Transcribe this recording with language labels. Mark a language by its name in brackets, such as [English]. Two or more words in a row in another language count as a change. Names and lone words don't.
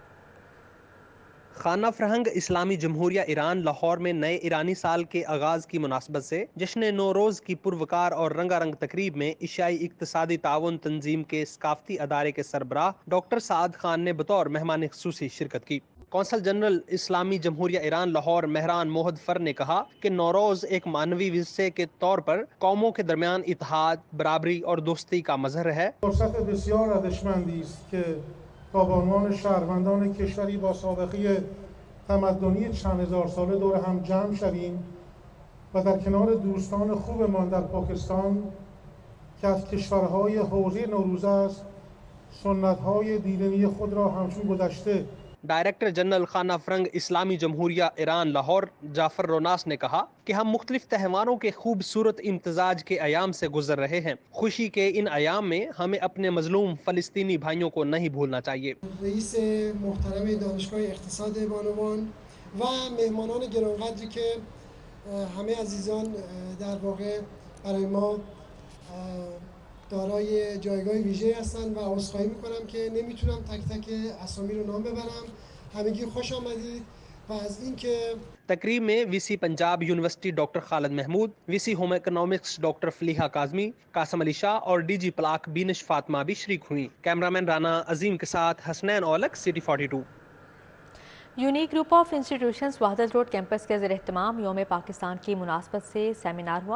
[Urdu] خانہ فرہنگ اسلامی جمہوریہ ایران لاہور میں نئے ایرانی سال کے آغاز کی مناسبت سے جشن نوروز کی پروقار اور رنگا رنگ تقریب میں ایشیائی اقتصادی تعاون تنظیم کے ثقافتی ادارے کے سربراہ ڈاکٹر سعد خان نے بطور مہمان خصوصی شرکت کی. قونصل جنرل اسلامی جمہوریہ ایران لاہور مہران موحد فر نے کہا کہ نوروز ایک مانوی ورثے کے طور پر قوموں کے درمیان اتحاد، برابری اور دوستی کا مظہر ہے. [Persian] تا به عنوان شهروندان کشوری با سابقه تمدنی چند هزار ساله دور هم جمع شویم و در کنار دوستان خوبمان در پاکستان که از کشورهای حوزه نوروز است سنت‌های دیرینی خود را همچون گذشته [Urdu] ڈائریکٹر جنرل خانہ فرہنگ اسلامی جمہوریہ ایران لاہور جعفر روناس نے کہا کہ ہم مختلف تہواروں کے خوبصورت امتزاج کے ایام سے گزر رہے ہیں. خوشی کے ان ایام میں ہمیں اپنے مظلوم فلسطینی بھائیوں کو نہیں بھولنا چاہیے. [Persian] رئیس محترم دانشگاه اقتصاد بانوان و مهمانان گرانقدر که همه عزیزان در واقع برای ما دارای جایگاه ویژه هستند و عذرخواهی میکنم که نمیتونم تک تک اسامی رو نام ببرم. همگی خوش آمدید و از اینکه [Urdu] تقریب میں VC پنجاب یونیورسٹی ڈاکٹر خالد محمود، VC ہوم اکنامکس ڈاکٹر فلیحہ کاظمی، قاسم علی شاہ اور DG پلاک بینش فاطمہ بھی شریک ہوئی. کیمرہ مین رانا عظیم کے ساتھ حسنین اولکھ، سٹی 42. یونیک گروپ آف انسٹیٹیوشنز وحدت روڈ کیمپس کے زیر اہتمام یوم پاکستان کی مناسبت سے سیمینار ہوا.